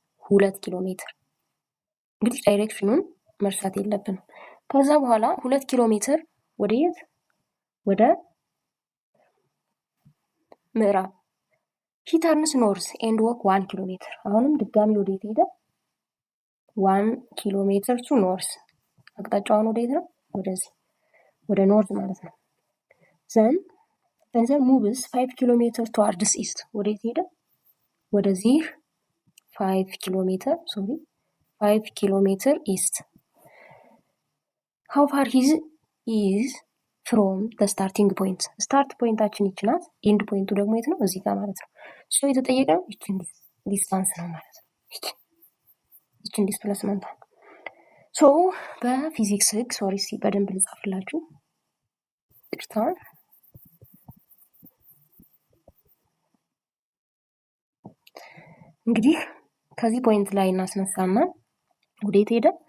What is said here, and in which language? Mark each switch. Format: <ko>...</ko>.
<am>2 ኪሎ ሜትር። እንግዲህ ዳይሬክሽኑን መርሳት የለብንም። ከዛ በኋላ 2 ኪሎ ሜትር ወደ ምዕራብ</am> <en>he turns north and walk</en> <am>1 ኪሎ ሜትር። አሁንም ድጋሚ ወዴት ሄደ? 1 ኪሎ ሜትር ቱ ኖርዝ። አቅጣጫውን ወዴት ነው? ወደዚህ ወደ ኖርዝ ማለት ነው።</am> <en>then moves</en> <am>5 ኪሎ ሜትር</am> <en>towards east።</en> <am>ወዴት ሄደ? ወደዚህ 5 ኪሎ ሜትር 5 ኪሎ ሜትር ኢስት።</am> <en>how far he is from the starting point?</en> <am>ስታርት ፖይንታችን ይች ናት። ኤንድ ፖይንቱ ደግሞ የት ነው? እዚህ ጋር ማለት ነው። ሶ የተጠየቀው ይችን ዲስታንስ ነው ማለት ነው። ይችን ዲስፕሌስመንት። ሶ በፊዚክስ ህግ በደንብ ልጻፍላችሁ። ይቅርታ እንግዲህ ከዚህ ፖይንት ላይ እናስነሳና ወዴት ሄደ?</am>